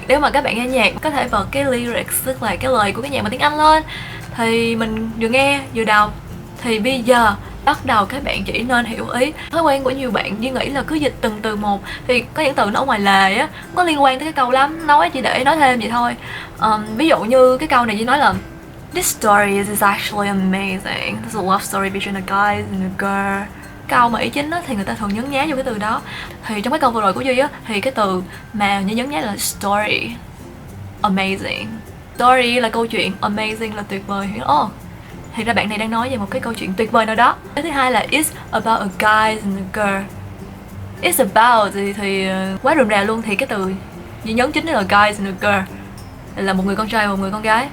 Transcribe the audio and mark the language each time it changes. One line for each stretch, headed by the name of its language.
Vietnamese: Nếu mà các bạn nghe nhạc có thể bật cái lyrics, tức là cái lời của cái nhạc bằng tiếng Anh lên, thì mình vừa nghe vừa đọc. Thì bây giờ bắt đầu các bạn chỉ nên hiểu ý. Thói quen của nhiều bạn Duy nghĩ là cứ dịch từng từ một, thì có những từ nó ở ngoài lề á, có liên quan tới cái câu lắm, nói chỉ để nói thêm vậy thôi. Ví dụ như cái câu này Duy nói là
English: "This story is actually amazing. It's a love story between a guy and a girl."
Vietnamese: Câu mà ý chính á, thì người ta thường nhấn nhá vô cái từ đó. Thì trong cái câu vừa rồi của Duy á, thì cái từ mà như nhấn nhá là story, amazing. Story là câu chuyện, amazing là tuyệt vời. Thì ra bạn này đang nói về một cái câu chuyện tuyệt vời nào đó. Cái thứ hai là
English: it's about a guy and a girl. It's about
Vietnamese: thì quá rườm rà luôn, thì cái từ Duy nhấn chính là
English: guys and a girl,
Vietnamese: là một người con trai và một người con gái.